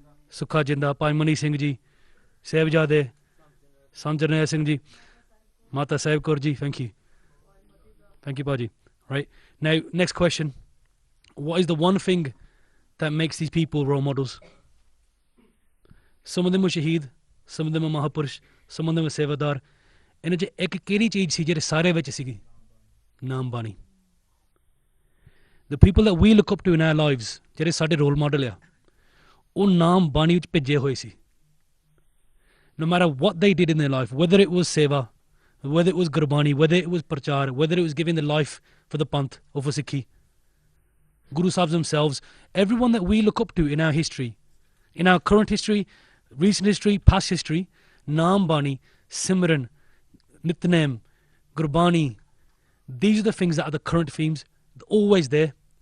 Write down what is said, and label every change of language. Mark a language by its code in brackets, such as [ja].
[en] Sukha Jinda, Pai Mani Singh Ji, Sahibzade, Sanjarnaya Singh Ji, Mata Sahib Kaur Ji. Thank you. Thank you, Baji. Right. Now, next question. What is the one thing that makes these people role models? Some of them were Shaheed, some of them are Mahapurush, some of them are Sevadar. [pa] ਇਹਨਾਂ 'ਚ ਇੱਕ ਕਿਹੜੀ ਚੀਜ਼ ਸੀ ਜਿਹੜੇ ਸਾਰੇ ਵਿੱਚ ਸੀਗੀ? ਨਾਮ ਬਾਣੀ. [en] The people that we look up to in our lives, [pa] ਜਿਹੜੇ ਸਾਡੇ ਰੋਲ ਮਾਡਲ ਆ, ਉਹ ਨਾਮ ਬਾਣੀ ਵਿੱਚ ਭਿੱਜੇ ਹੋਏ ਸੀ. [en] No matter what they did in their life, whether it was seva, whether it was Gurbani, whether it was Prachar, whether it was giving their life for the Panth or for Sikhi, Guru Sahibs themselves, everyone that we look up to in our history, in our current history, recent history, past history, Naam Bani, Simran, Nitnem, Gurbani, these are the things that are the current themes, always there.